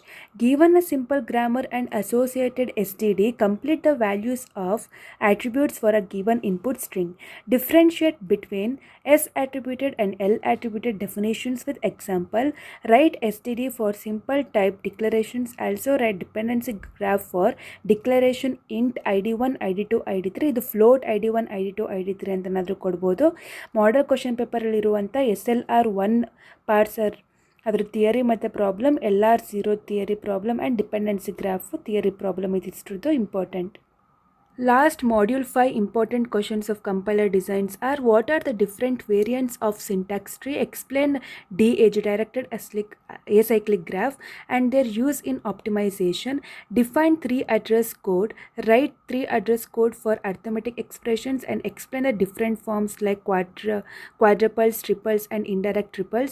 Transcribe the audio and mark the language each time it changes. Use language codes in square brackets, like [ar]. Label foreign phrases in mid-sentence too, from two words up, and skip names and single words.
[en] Given a simple grammar and associated std, complete the values of attributes for a given input string. Differentiate between S attributed and L attributed definitions with example. Write std for simple type declarations. Also write dependency graph for declaration int id1 id2 id3. [kn] ಇದು float id1 id2 id3 ಅಂತನಾದರೂ ಕೊಡ್ಬೋದು. [en] model question [kn] ಪೇಪರಲ್ಲಿರುವಂಥ [en] SLR1 parser [kn] ಅದರ ಥಿಯರಿ ಮತ್ತು ಪ್ರಾಬ್ಲಮ್, [en] LR0 theory problem and dependency graph theory problem [kn] ಇದಿಷ್ಟು ಇಂಪಾರ್ಟೆಂಟ್. [en] Last module 5 important questions of compiler designs are: what are the different variants of syntax tree? Explain DAG, directed acyclic graph, and their use in optimization. Define three address code. Write three address code for arithmetic expressions and explain the different forms like quadruples, triples, and indirect triples.